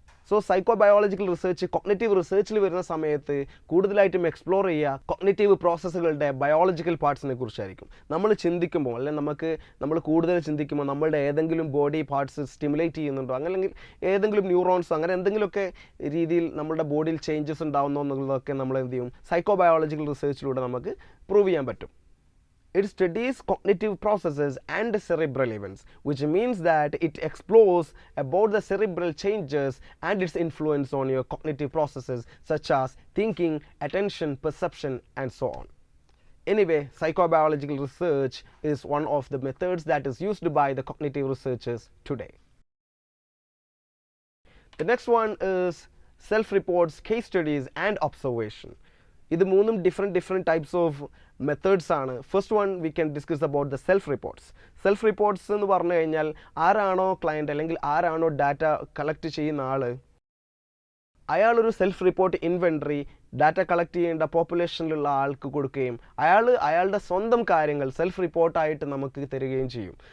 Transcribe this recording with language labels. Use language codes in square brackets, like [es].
[ml] So സൈക്കോബയോളജിക്കൽ research cognitive റിസർച്ചിൽ വരുന്ന സമയത്ത് കൂടുതലായിട്ടും എക്സ്പ്ലോർ ചെയ്യുക കോഗ്നിറ്റീവ് പ്രോസസ്സുകളുടെ ബയോളജിക്കൽ പാർട്സിനെ കുറിച്ചായിരിക്കും. നമ്മൾ ചിന്തിക്കുമ്പോൾ, അല്ലെങ്കിൽ നമ്മൾ കൂടുതൽ ചിന്തിക്കുമ്പോൾ നമ്മളുടെ ഏതെങ്കിലും ബോഡി പാർട്സ് സ്റ്റിമുലേറ്റ് ചെയ്യുന്നുണ്ടോ, അല്ലെങ്കിൽ ഏതെങ്കിലും ന്യൂറോൺസ് അങ്ങനെ എന്തെങ്കിലുമൊക്കെ രീതിയിൽ നമ്മുടെ ബോഡിയിൽ ചേഞ്ചസ് ഉണ്ടാകുന്നോ എന്നുള്ളതൊക്കെ നമ്മൾ എന്ത് ചെയ്യും, സൈക്കോബയോളജിക്കൽ റിസർച്ചിലൂടെ നമുക്ക് പ്രൂവ് ചെയ്യാൻ പറ്റും. [en] It studies cognitive processes and cerebral events, which means that it explores about the cerebral changes and its influence on your cognitive processes such as thinking, attention, perception, and so on. Anyway, psychobiological research is one of the methods that is used by the cognitive researchers today. The next one is self-reports, case studies, and observation. [ml] ഇത് മൂന്നും different types of methods ആണ്. [en] First one we can discuss about the self reports. [ml] Self reports എന്ന് പറഞ്ഞു കഴിഞ്ഞാൽ ആരാണോ client അല്ലെങ്കിൽ ആരാണോ data collect ചെയ്യുന്ന ആൾ, അയാളൊരു self report inventory data collect ചെയ്യേണ്ട പോപ്പുലേഷനിലുള്ള ആൾക്ക് കൊടുക്കുകയും അയാളുടെ സ്വന്തം കാര്യങ്ങൾ സെൽഫ് റിപ്പോർട്ടായിട്ട് നമുക്ക് തരികയും ചെയ്യും.